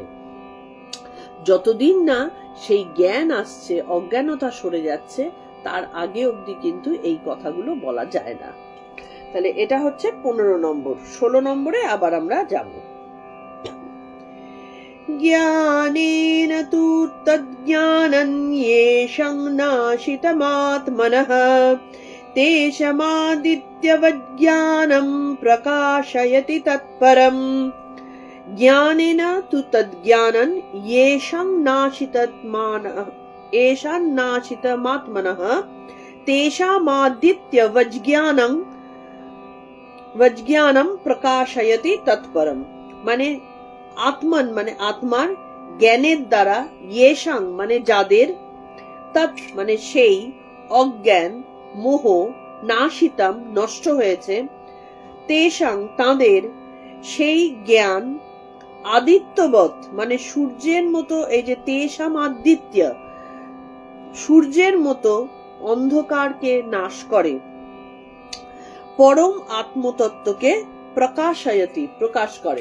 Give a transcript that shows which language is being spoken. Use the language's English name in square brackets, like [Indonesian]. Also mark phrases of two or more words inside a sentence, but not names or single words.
[Bangla] যতদিন না সেই জ্ঞান আসছে, অজ্ঞানতা সরে যাচ্ছে, তার আগে অবধি কিন্তু এই কথাগুলো বলা যায় না। তাহলে এটা হচ্ছে 15 নম্বর। 16 নম্বরে আবার আমরা যাব। [Sanskrit] জ্ঞানেন তু তজ্ঞানং येषं नाशितमात्मनः तेषमादित्यवज्ञानं प्रकाशयति तत्परम्। ज्ञानेन तु तज्ज्ञानं येषं नाशितमात्मनः तेषामादित्यवज्ञानं प्रकाशयति तत्परम्। [Bangla] মানে আত্মান মানে আত্মার জ্ঞানের দ্বারা, येषां মানে যাদের, তৎ মানে সেই, অজ্ঞান মোহ, নাশিতাম নষ্ট হয়েছে, তেষাং তাদের, সেই জ্ঞান, আদিত্যবৎ মানে সূর্যের মতো, এই যে [Sanskrit] তেষাম আদিত্য, [Bangla] সূর্যের মতো অন্ধকারকে নাশ করে, পরম আত্মতত্ত্বকে প্রকাশয়তি প্রকাশ করে।